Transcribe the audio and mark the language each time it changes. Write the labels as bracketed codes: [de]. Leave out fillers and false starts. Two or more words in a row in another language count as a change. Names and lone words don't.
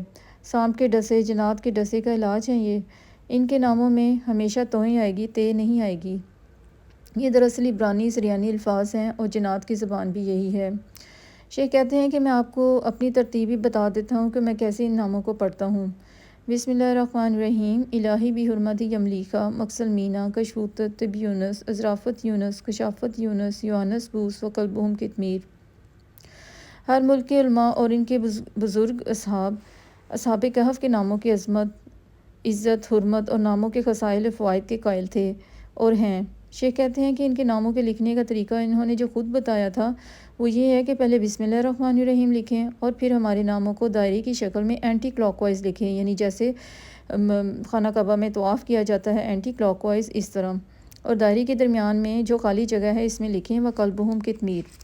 [ur] سانپ کے ڈسے، جنات کے ڈسے کا علاج ہیں یہ۔ ان کے ناموں میں ہمیشہ توئیں آئے گی، تے نہیں آئے گی۔ یہ دراصل عبرانی سریانی الفاظ ہیں اور جنات کی زبان بھی یہی ہے۔ شیخ کہتے ہیں کہ میں آپ کو اپنی ترتیبی بتا دیتا ہوں کہ میں کیسے ان ناموں کو پڑھتا ہوں۔ [ar] بسم اللہ الرحمن الرحیم۔ [ur] الہی بحرمت یملیکا، مقصل مینا، کشفوت طب یونس، ازرافت یونس، کشافت یونس، یوانس بوس و قلبہم کتمیر۔ ہر ملک کے علماء اور ان کے بزرگ اصحاب کہف کے ناموں کی عظمت، عزت، حرمت اور ناموں کے خصائل و فوائد کے قائل تھے اور ہیں۔ شیخ کہتے ہیں کہ ان کے ناموں کے لکھنے کا طریقہ انہوں نے جو خود بتایا تھا وہ یہ ہے کہ پہلے [ar] بسم اللہ الرحمن الرحیم [ur] لکھیں اور پھر ہمارے ناموں کو دائرے کی شکل میں [en] anti clock wise [ur] لکھیں، یعنی جیسے خانہ کعبہ میں طواف کیا جاتا ہے [en] anti clock wise [ur] اس طرح، اور دائرے کے درمیان میں جو خالی جگہ ہے اس میں لکھیں وَقَلْبُهُمْ کتمیر۔